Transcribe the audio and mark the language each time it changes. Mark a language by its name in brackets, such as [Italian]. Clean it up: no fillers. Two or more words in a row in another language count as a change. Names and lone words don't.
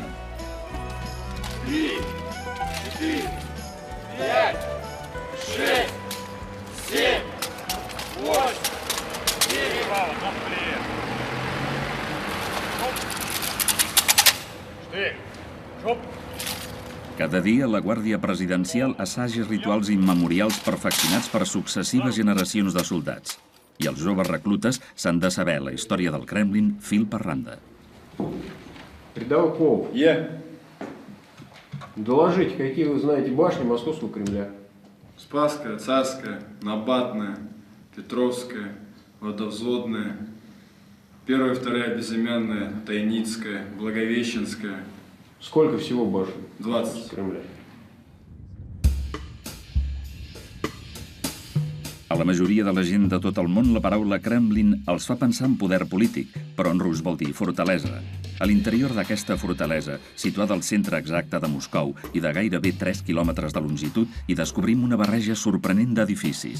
[Catalan] 3, 4, 5, 6, 7, 8, 9, Cada dia, la Guàrdia Presidencial assaja rituals immemorials perfeccionats per successives generacions de soldats. I els joves reclutes s'han de saber la història del Kremlin fil per randa. [Russian] Рядовой Клоу. Доложите, какие вы знаете башни Московского Кремля? Спасская, Царская, Набатная, Петровская, Водовзводная, первая и вторая безымянная, Тайницкая, Благовещенская. Сколько всего башен? 20. Кремля. [Catalan] A la majoria de la gent de tot el món, la paraula Kremlin els fa pensar en poder polític, però en rus vol dir fortalesa. A l'interior d'aquesta fortalesa, situada al centre exacte de Moscou i de gairebé 3 quilòmetres de longitud, hi descobrim una barreja sorprenent d'edificis.